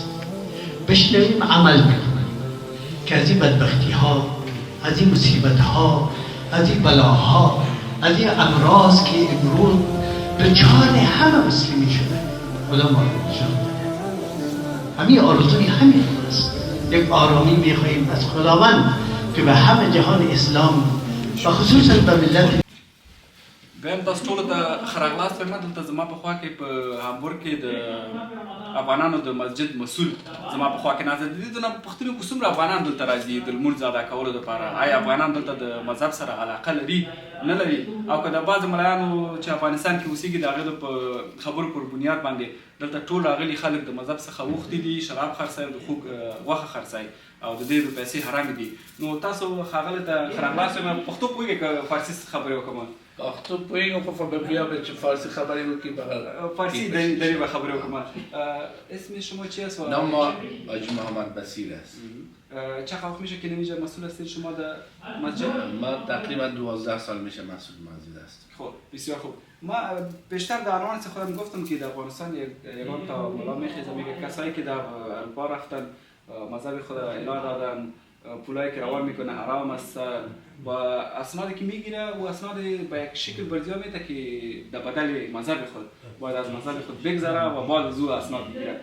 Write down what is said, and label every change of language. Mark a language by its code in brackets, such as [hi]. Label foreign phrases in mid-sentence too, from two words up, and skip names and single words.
[fa] بشنویم عمل بکنیم که از این بدبختی ها، از این مصیبت ها، از این بلاها، از این امراض که امروز دچار همه مسلمی شده، خدا ما رو نجات بده. همین آرزوی همین است. یک آرامی میخواهیم از خداوند که به همه جهان اسلام و خصوصا به ملت [ps] ویم تاسو ټولو ته ښه راغلاست. وایم دلته زما په خوا کې په هامبورګ کې د افغانانو د مسجد مسؤل زما په خوا کې ناست دي. د نه پوښتنې وکړو څومره افغانان دلته راځي د لمونځ ادا کولو دپاره؟ آیا افغانان دلته د مذهب سره علاقه لري نه لري؟ او که د بعضې ملایانو چې افغانستان کې اوسېږي د هغې د خبرو پر بنیاد باندې دلته ټول راغلي خلک د مذهب څخه اوښتي دي، شراب خرڅوي او د خوږ غوښه خرڅوي او د دې پیسې حرامې دي. نو تاسو ښاغلي ته ښه راغلاست. وایم پښتو پوهېږئ که فارسي خبرې وکړم؟ تو پوهیږم خو به بیا به چه فارسی خبری وکی بغل [fa] فارسی داری به خبری وکم. اسم شما چی است؟ نام ما حاجی محمد بصیر است. چه وقت میشه که اینجا مسئول هستید شما در مسجد؟ ما تقریبا 12 سال میشه مسئول مسجد است. خب بسیار خوب. ما بیشتر در آن خودم گفتم که در افغانستان یگان تا ملا میخیزه میگه کسایی که در اروپا رفتن مذهب خود اعلان دادن، پولایی که روان میکنه حرام است و اسنادی که میگیره و اسناد به یک شکل برزیا میده که در بدل مذهب خود باید از مذهب خود بگذره و بعد از او اسناد میگیره.